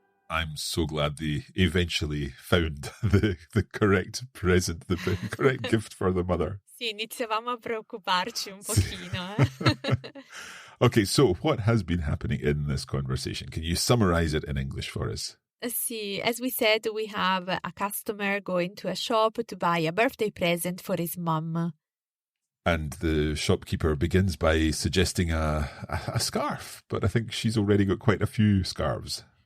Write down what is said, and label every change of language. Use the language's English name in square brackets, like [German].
[English] I'm so glad they eventually found the correct present, the correct gift for the mother. [Italian] Sì, iniziavamo a preoccuparci un pochino. [English] Okay, so what has been happening in this conversation? Can you summarize it in English for us? Sì, as we said, we have a customer going to a shop to buy a birthday present for his mum. And the shopkeeper begins by suggesting a scarf, but I think she's already got quite a few scarves.